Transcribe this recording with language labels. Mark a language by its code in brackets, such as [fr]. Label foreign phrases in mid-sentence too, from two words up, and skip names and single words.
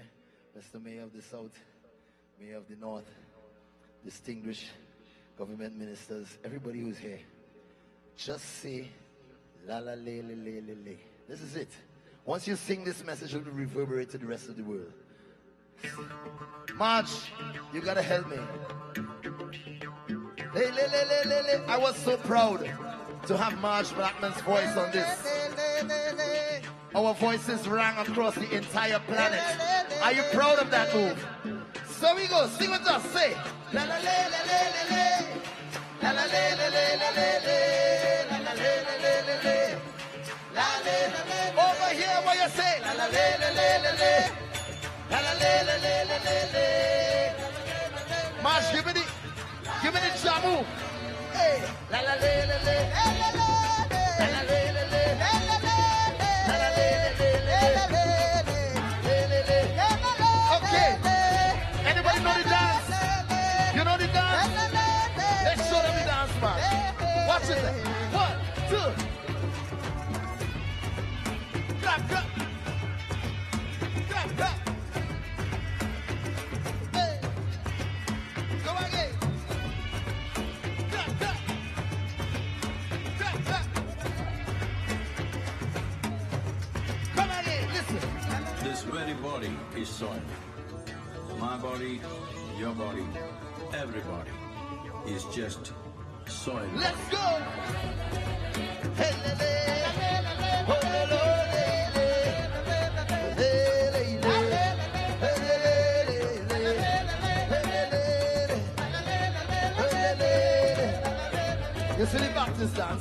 [en] That's the mayor of the south, mayor of the north, distinguished government ministers, everybody who's here. Just say la la le le le le le. This is it. Once you sing this message, it will reverberate to the rest of the world. March, you gotta help me. Le, le, le, le, le, le. I was so proud to have March Blackman's voice on this. Our voices rang across the entire planet. Are you proud of that move? So we go, sing with us, say la la le le le le le, la la le le le le le, la la le le le le le, la le le le. Over here, what you say? La la le le le le le, la la le le le le le le. March, give me the jamu. Hey, la la le le le, la la le le le, la la le le le. Okay. Anybody know the dance? You know the dance? Let's show them the dance, man. Watch it. 1, 2. Clap, clap. Clap, clap. Hey. Go again. Clap, clap. Clap, clap. Come again, listen. This very body is soil. My body, your body, everybody is just soil. Let's go! Hey, le, le. Oh, le, le, le, le. Le, le, le. You see the Baptist dance?